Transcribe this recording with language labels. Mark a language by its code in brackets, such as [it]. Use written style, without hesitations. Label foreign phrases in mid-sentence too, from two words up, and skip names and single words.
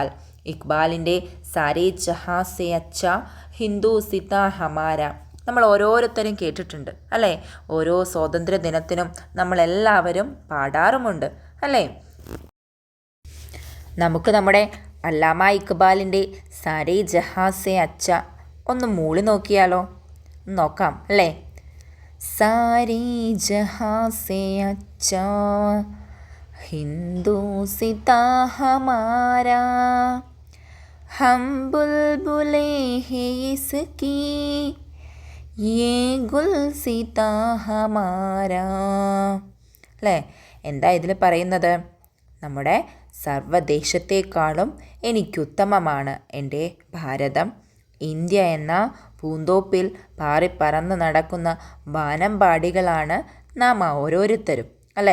[ml] ഇഖ്ബാലിൻ്റെ [hi] सारे जहाँ से अच्छा हिंदुस्ताँ हमारा [ml] നമ്മൾ ഓരോരുത്തരും കേട്ടിട്ടുണ്ട് അല്ലേ? ഓരോ സ്വാതന്ത്ര്യ ദിനത്തിനും നമ്മളെല്ലാവരും പാടാറുമുണ്ട് അല്ലേ? നമുക്ക് നമ്മുടെ അല്ലാമ ഇഖ്ബാലിൻ്റെ [hi] सारे जहाँ से अच्छा [ml] ഒന്ന് മൂളി നോക്കിയാലോ? നോക്കാം അല്ലേ? [hi] सारे जहाँ से अच्छा हिंदुस्ता हमारा, हम बुलबुले हैं इसकी, ये गुलसिता हमारा. [ml] അല്ലേ? എന്താ ഇതിൽ പറയുന്നത്? നമ്മുടെ സർവ്വദേശത്തെക്കാളും എനിക്കുത്തമമാണ് എൻ്റെ ഭാരതം. ഇന്ത്യ എന്ന പൂന്തോപ്പിൽ പാറിപ്പറന്ന് നടക്കുന്ന വാനമ്പാടികളാണ് നാം ഓരോരുത്തരും അല്ലേ?